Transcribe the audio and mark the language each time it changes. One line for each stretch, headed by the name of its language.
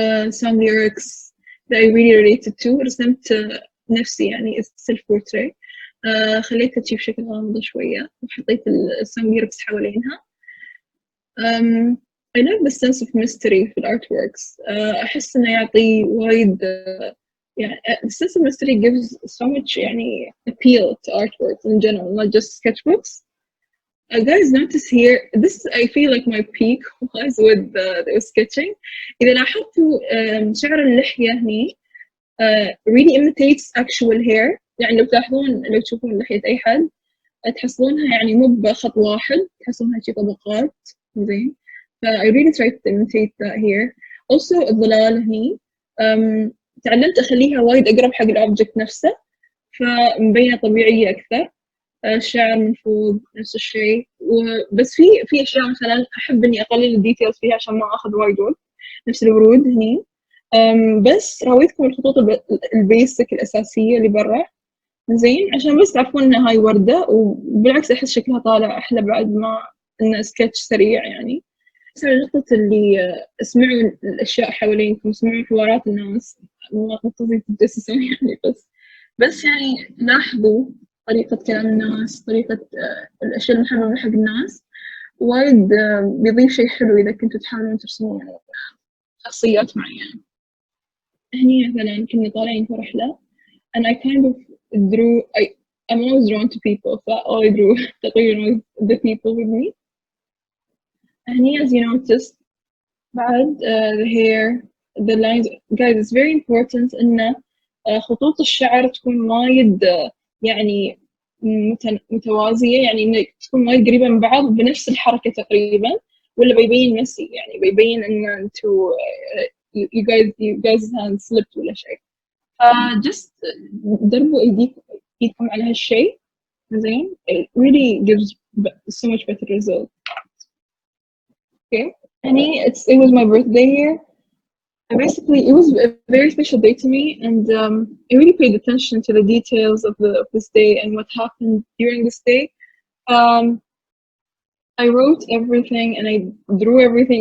English: Some lyrics that I really related to.
Arabic: رسمت نفسي يعني self portrait. خليتها تجي بشكل غامض شوية وحطيت
English: some lyrics
Arabic: حوالينها.
English: I love the sense of mystery في artworks.
Arabic: أحس إنه يعطي وايد يعني
English: the sense of mystery gives so much يعني appeal to artworks in general, not just sketchbooks. Guys, notice here, this I feel like my peak was with the sketching.
Arabic: إذا لاحظتوا شعر اللحية هني
English: really imitates actual hair.
Arabic: يعني لو تشوفون لحية أي حد تحصلونها يعني مو بخط واحد، تحصلونها شي طبقات زين.
English: I really tried to imitate that here.
Arabic: Also الظلال هني تعلمت أخليها وايد أقرب حق الأوبجكت نفسه، فمبينة طبيعية أكثر. الشعر من فوق نفس الشيء، بس في أشياء مثلا أحب إني أقلل الديتيلز فيها عشان ما أخذ وايد وقت، نفس الورود هني. بس راويتكم الخطوط البيسك الأساسية اللي برا زين عشان بس تعرفون إنها هاي وردة، وبالعكس أحس شكلها طالع أحلى بعد ما إنه سكتش سريع يعني. بس على نقطة اللي اسمعوا الأشياء حوالينكم، اسمعوا حوارات الناس، مو قصدي تتجسسون يعني، بس يعني لاحظوا طريقة كلام الناس، طريقة الأشياء المحببة حق الناس، وايد بيضيف شيء حلو إذا كنتوا تحاولون ترسمون يعني شخصيات معينة. هني مثلا كنا طالعين في رحلة
English: and I kind of drew, I'm always drawn to people, so all I drew تقريبا was the people with me.
Arabic: هني
English: as you noticed
Arabic: بعد
English: the hair, the lines, guys, it's very important
Arabic: إن خطوط الشعر تكون وايد يعني متوازية، يعني إنك تكون وايد قريبة من بعض بنفس الحركة تقريبا، ولا بيبين ميسي يعني، بيبين إن أنتوا
English: you guys hand slipped
Arabic: ولا شيء. just دربوا ايديكم على هالشيء زين.
English: it really gives so much better result. Okay, and it was my birthday here. And basically, it was a very special day to me, and I really paid attention to the details of this day and what happened during this day. Um, I wrote everything and I drew everything.